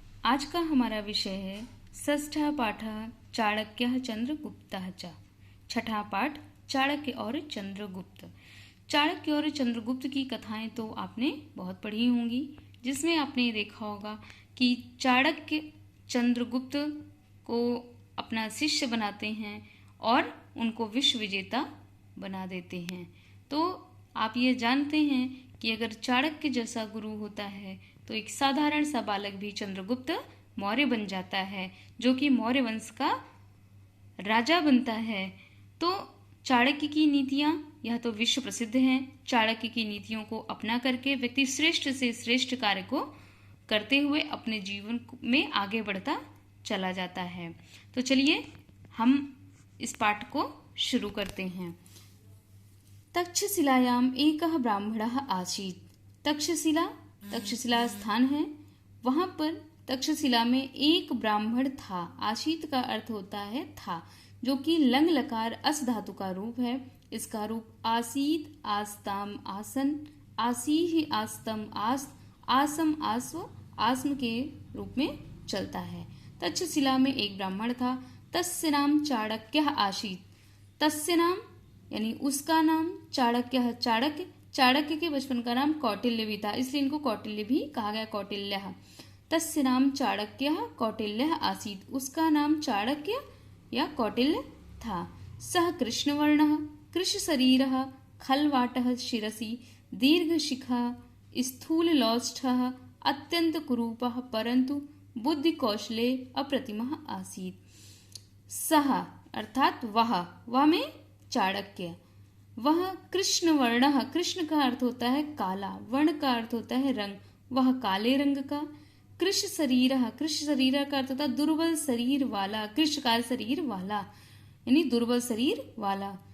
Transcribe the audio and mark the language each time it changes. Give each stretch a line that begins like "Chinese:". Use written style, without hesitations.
Hindi: आज का हमारा विषय है
Sanskrit: षष्ठः पाठः चाणक्यः चंद्रगुप्तः च।
Hindi: छठा पाठ चाणक्य और चंद्रगुप्त। चाणक्य और चंद्रगुप्त की कथाएं तो आपने बहुत पढ़ी होंगी, जिसमें आपने देखा होगा कि चाणक्य चंद्रगुप्त को अपना शिष्य बनाते हैं और उनको विश्व विजेता बना देते हैं। तो आप ये जानते हैं कि अगर चाणक्य जैसा गुरु होता है तो एक साधारण सा बालक भी चंद्रगुप्त मौर्य बन जाता है, जो कि मौर्य वंश का राजा बनता है। तो चाणक्य की नीतियां यह तो विश्व प्रसिद्ध हैं। चाणक्य की नीतियों को अपना करके व्यक्ति श्रेष्ठ से श्रेष्ठ कार्य को करते हुए अपने जीवन में आगे बढ़ता चला जाता है। तो चलिए हम इस पाठ को शुरू करते हैं।
Sanskrit: तक्षशिलायाम एकः ब्राह्मणः आसीत्।
Hindi: तक्षशिला स्थान है, वहां पर तक्षशिला में एक ब्राह्मण था। आशीत का अर्थ होता है था, जो कि लंग लकार अस धातु का रूप है। इसका रूप आसीत, आस्ताम, आसन, आसीहि, आस्तम, आस, आसम, आस्व, आस्म के रूप में चलता है। तक्षशिला में एक ब्राह्मण था।
Sanskrit: तस्य नाम चाणक्यः आसीत्।
Hindi: तस्य नाम यानी उसका नाम, चाणक्य चाणक्य, चाणक्य के बचपन का नाम कौटिल्य भी था, इसलिए इनको कौटिल्य भी कहा गया, कौटिल्यः।
Sanskrit: तस्य नाम चाणक्यः कौटिल्यः आसीत्।
Hindi: उसका नाम चाणक्य या कौटिल्य था।
Sanskrit: सः कृष्णवर्णः, कृशशरीरः, खलवाटः शिरसि, दीर्घशिखः, स्थूललौष्ठः, अत्यंत कुरूपः, परंतु बुद्धिकौशले अप्रतिमः आसीत्।
Hindi: सः अर्थात वह में चाणक्य, वह कृष्ण वर्ण, कृष्ण का अर्थ होता है काला, वर्ण का अर्थ होता है रंग, वह काले रंग का। कृश शरीर, कृश शरीर का अर्थ होता है दुर्बल शरीर वाला, कृष्णकाय शरीर वाला यानी दुर्बल शरीर वाला।